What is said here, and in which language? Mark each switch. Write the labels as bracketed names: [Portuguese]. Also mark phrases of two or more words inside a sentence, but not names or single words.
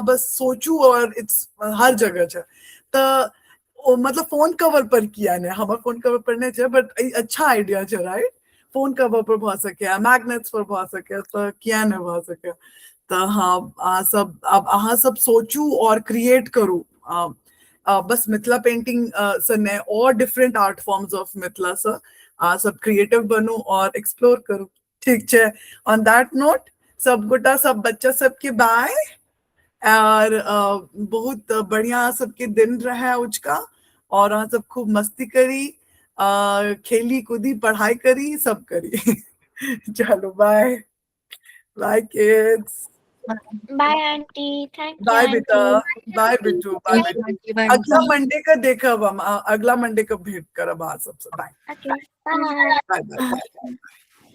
[Maithili] बस सोचू और इट्स हर जगह छे तो ओ मतलब [English] phone cover [Maithili] पर किया ने हमर [English] phone cover [Maithili] पर नहीं छे बट [English] accha idea [Maithili] छे [English] right phone cover [Maithili] पर भ सके मैग्नेट्स पर भ सके तो किया नहीं भ सके तो हाँ अहाँ सब सोचू और क्रिएट करू बस मिथिला पेंटिंग से ने और [English] different art forms of Mithila [Maithili] से सब क्रिएटिव बनू और एक्सप्लोर करू ठीक है [English] on that note [Maithili] सब गोटा सब बच्चा सबके बाय और बहुत बढ़िया सबके दिन रहे उचका और अहाँ सब खूब मस्ती करी खेली कूदी पढ़ाई करी सब करी चलो [English] bye bye kids bye aunty thank you [Maithili] बाय बेटा आंटी बाय बिट्टू बाय बेटा अगला मंडे का देखब हम अगला मंडे का भेंट करब अहाँ सबसे बाय [English] okay bye bye bye